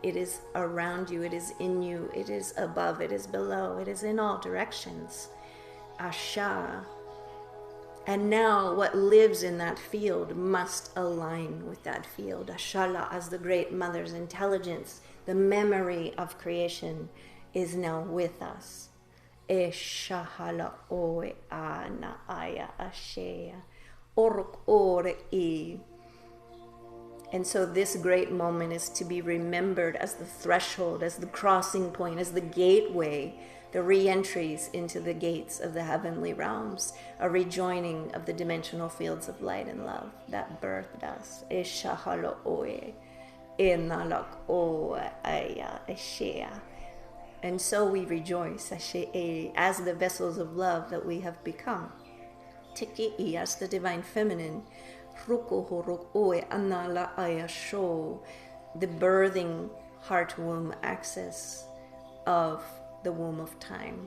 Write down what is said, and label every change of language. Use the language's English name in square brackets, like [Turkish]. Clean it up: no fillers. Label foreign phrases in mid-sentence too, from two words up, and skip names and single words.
[English] It is around you, it is in you, it is above, it is below, it is in all directions. Asha. And now what lives in that field must align with that field. Ashala, as the great mother's intelligence, the memory of creation, is now with us. Eshahala oe ana aya ashea. Orok ore e. And so this great moment is to be remembered as the threshold, as the crossing point, as the gateway, the re-entries into the gates of the heavenly realms, a rejoining of the dimensional fields of light and love that birthed us. Eshahalo oe, enalak oe aya eshea. And so we rejoice as the vessels of love that we have become. Tiki'i, as the divine feminine, the birthing heart womb access of the womb of time.